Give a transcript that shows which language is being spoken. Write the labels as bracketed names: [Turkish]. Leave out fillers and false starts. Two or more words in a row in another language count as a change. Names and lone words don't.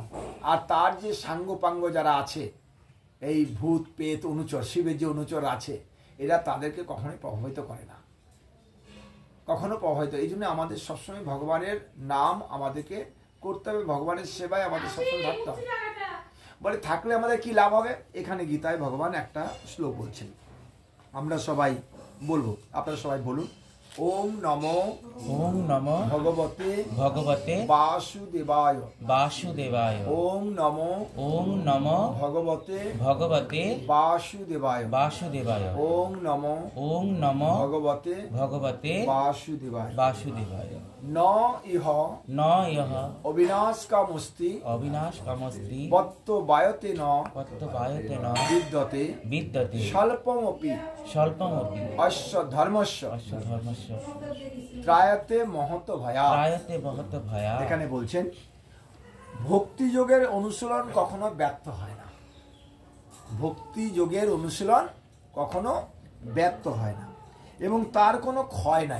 [Bangla] আর তার যে সাঙ্গপাঙ্গ যারা আছে, এই ভূত পেত অনুচর, শিবের যে অনুচর আছে, এরা তাদেরকে কখনোই প্রভাবিত করে না, কখনো প্রভাবিত। এই জন্য আমাদের সবসময় ভগবানের নাম আমাদেরকে করতে হবে, ভগবানের সেবায় আমাদের সবসময় থাকতে হবে। বলে থাকলে আমাদের কি লাভ হবে? এখানে গীতায় ভগবান একটা শ্লোক বলছেন, আমরা সবাই বলবো, আপনারা সবাই বলুন। [Sanskrit] ওম নমো ভগবতে বাসুদেবায় বাসুদেবায়। ওম নমো ভগবতে বাসুদেবায় বাসুদেবায়। ওম নমো ভগবতে বাসুদেবায়। ন ইহ অবিনাশ কামস্তি বত্তবায়তে ন বিদ্যতে স্বল্পমপি অশ্ব ধর্মস্য ত্রায়তে মহত ভয়া। [Bangla] এখানে বলছেন ভক্তি যোগের অনুশীলন কখনো ব্যর্থ হয় না, ভক্তি যোগের অনুশীলন কখনো ব্যর্থ হয় না, এবং তার কোনো ক্ষয় নাই।